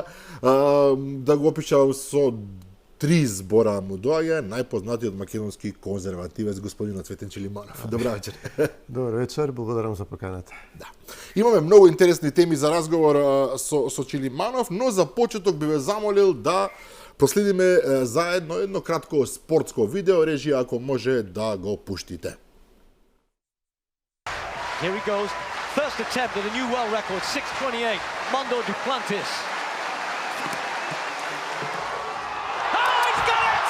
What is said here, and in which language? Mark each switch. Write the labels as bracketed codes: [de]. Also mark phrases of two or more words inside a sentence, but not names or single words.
[mk] Да го опишам со 3 збора му доаѓа, најпознатиот македонски конзервативец господинот Цветен Чилиманов. Добра вечер. Добар вечер, благодарам за поканата. Да. Имаме многу интересни теми за разговор со Чилиманов, но за почеток би ве замолил да проследиме заедно едно кратко спортско видео, режија ако може да го пуштите. [en] Here he goes. First attempt at a new world record, 6:28. Mondo Duplantis. Oh, he's got it!